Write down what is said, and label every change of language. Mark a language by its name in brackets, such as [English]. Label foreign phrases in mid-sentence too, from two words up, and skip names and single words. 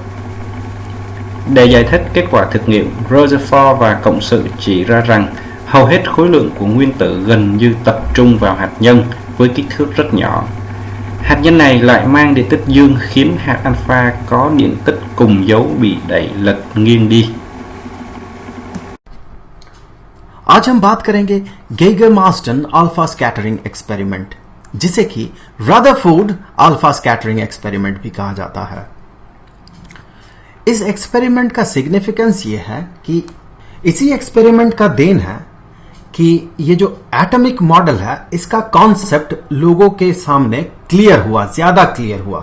[Vietnamese] Để giải thích kết quả thực nghiệm, Rutherford và cộng sự chỉ ra rằng hầu hết khối lượng của nguyên tử gần như tập trung vào hạt nhân với kích thước rất nhỏ. Hạt nhân này lại mang điện tích dương khiến hạt alpha có điện tích cùng dấu bị đẩy lệch nghiêng đi. [Hindi] आज हम बात करेंगे गेगर-मास्टन [English] alpha scattering experiment, [Hindi] जिसे कि रदरफोर्ड [English] alpha scattering experiment [Hindi] भी कहा जाता है। इस एक्सपेरिमेंट का सिग्निफिकेंस ये है कि इसी एक्सपेरिमेंट का देन है कि ये जो [English] atomic model [Hindi] है इसका कॉन्सेप्ट लोगों के सामने क्लियर हुआ, ज्यादा क्लियर हुआ।